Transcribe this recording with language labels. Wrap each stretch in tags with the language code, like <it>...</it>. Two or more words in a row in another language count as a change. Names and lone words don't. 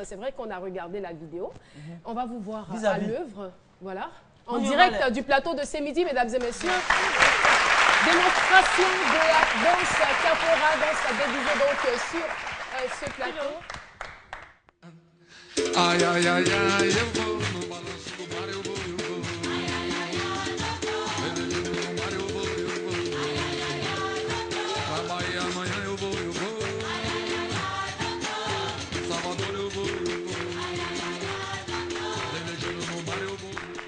<fr>C'est vrai qu'on a regardé la vidéo. On va vous voir à l'œuvre, voilà, en direct du plateau de ce midi, mesdames et messieurs. Démonstration de la danse capoeira, danse déguisée donc sur ce plateau. Ai, ai, ai, ai,</fr> <pt>eu vou no balanço do mar, eu vou, eu vou. Velejeiro no mar, eu vou, eu vou. Pra Bahia amanhã eu vou, eu vou. Salvador eu vou, eu vou. Velejeiro no mar, eu vou, eu vou.</pt>